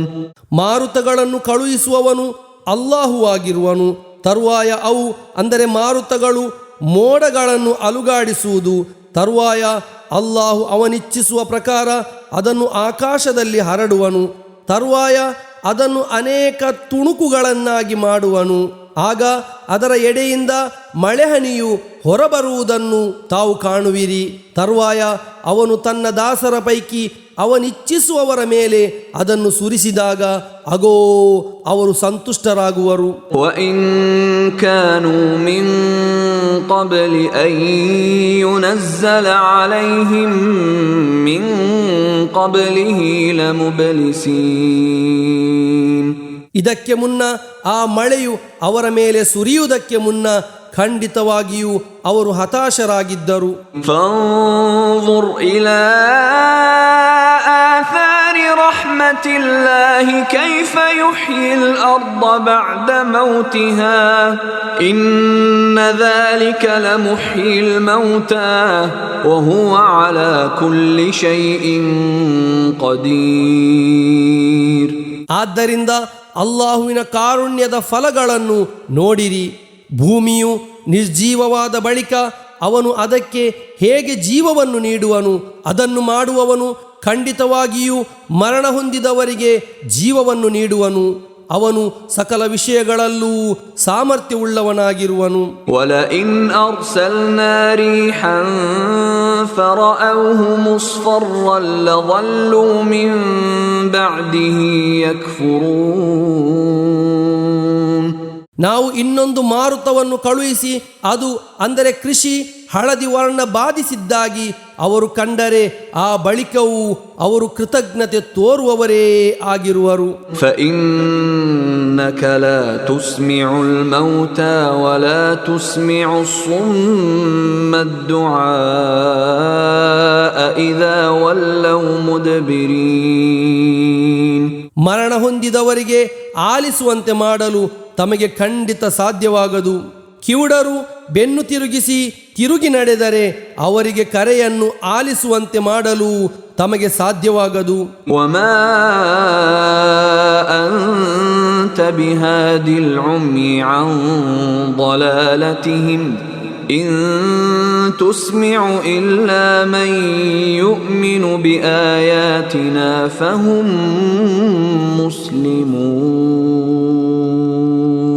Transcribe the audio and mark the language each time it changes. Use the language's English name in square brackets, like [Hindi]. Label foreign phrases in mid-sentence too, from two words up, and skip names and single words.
[Kannada] ಮಾರುತಗಳನ್ನು ಕಳುಹಿಸುವವನು ಅಲ್ಲಾಹು ಆಗಿರುವನು. ತರುವಾಯ ಅವು, ಅಂದರೆ ಮಾರುತಗಳು, ಮೋಡಗಳನ್ನು ಅಲುಗಾಡಿಸುವುದು. ತರುವಾಯ ಅಲ್ಲಾಹು ಅವನಿಚ್ಛಿಸುವ ಪ್ರಕಾರ ಅದನ್ನು ಆಕಾಶದಲ್ಲಿ ಹರಡುವನು. ತರುವಾಯ ಅದನ್ನು ಅನೇಕ ತುಣುಕುಗಳನ್ನಾಗಿ ಮಾಡುವನು. ಆಗ ಅದರ ಎಡೆಯಿಂದ ಮಳೆಹನಿಯು ಹೊರಬರುವುದನ್ನು ತಾವು ಕಾಣುವಿರಿ. ತರುವಾಯ ಅವನು ತನ್ನ ದಾಸರ ಪೈಕಿ ಅವನಿಚ್ಛಿಸುವವರ ಮೇಲೆ ಅದನ್ನು ಸುರಿಸಿದಾಗ ಅಗೋ ಅವರು ಸಂತುಷ್ಟರಾಗುವರು. [Arabic] وَإِن كَانُوا مِن قَبْلِ أَن يُنَزَّلَ عَلَيْهِم مِّن قَبْلِهِ لَمُبْلِسِينَ. [Kannada] ಇದಕ್ಕೆ ಮುನ್ನ, ಆ ಮಳೆಯು ಅವರ ಮೇಲೆ ಸುರಿಯುವುದಕ್ಕೆ ಮುನ್ನ ಖಂಡಿತವಾಗಿಯೂ ಅವರು ಹತಾಶರಾಗಿದ್ದರು. [Arabic] فانظر إلى آثار رحمة الله كيف يحيي الأرض بعد موتها إن ذلك لمحيي الموتى وهو على كل شيء قدير. [Kannada] ಆದ್ದರಿಂದ ಅಲ್ಲಾಹುವಿನ ಕಾರುಣ್ಯದ ಫಲಗಳನ್ನು ನೋಡಿರಿ. ಭೂಮಿಯು ನಿರ್ಜೀವವಾದ ಬಳಿಕ ಅವನು ಅದಕ್ಕೆ ಹೇಗೆ ಜೀವವನ್ನು ನೀಡುವನು. ಅದನ್ನು ಮಾಡುವವನು ಖಂಡಿತವಾಗಿಯೂ ಮರಣ ಹೊಂದಿದವರಿಗೆ ಜೀವವನ್ನು ನೀಡುವನು. ಅವನು ಸಕಲ ವಿಷಯಗಳಲ್ಲೂ ಸಾಮರ್ಥ್ಯವುಳ್ಳವನಾಗಿರುವನು. [Arabic] وَلَئِنْ أَرْسَلْنَا رِيحًا فَرَأَوْهُ مُصْفَرًّا لَظَلُّوا مِنْ بَعْدِهِ يَكْفُرُونَ. [Kannada] ನಾವು ಇನ್ನೊಂದು ಮಾರುತವನ್ನು ಕಳುಹಿಸಿ ಅದು, ಅಂದರೆ ಕೃಷಿ ಹಳದಿ ವರ್ಣ ಬಾಧಿಸಿದ್ದಾಗಿ ಅವರು ಕಂಡರೆ ಆ ಬಳಿಕವೂ ಅವರು ಕೃತಜ್ಞತೆ ತೋರುವವರೇ ಆಗಿರುವರು. [Arabic] فإنك لا تسمع الموتى ولا تسمع الصم الدعاء إذا ولوا مدبرين. [Kannada] ಮರಣ ಹೊಂದಿದವರಿಗೆ ಆಲಿಸುವಂತೆ ಮಾಡಲು ತಮಗೆ ಖಂಡಿತ ಸಾಧ್ಯವಾಗದು. ಕಿವುಡರು ಬೆನ್ನು ತಿರುಗಿ ನಡೆದರೆ ಅವರಿಗೆ ಕರೆಯನ್ನು ಆಲಿಸುವಂತೆ ಮಾಡಲು ತಮಗೆ ಸಾಧ್ಯವಾಗದು. [Arabic] وما أنت بهادي العمي عن ضلالتهم إن تسمع إلا من يؤمن بآياتنا فهم مسلمون.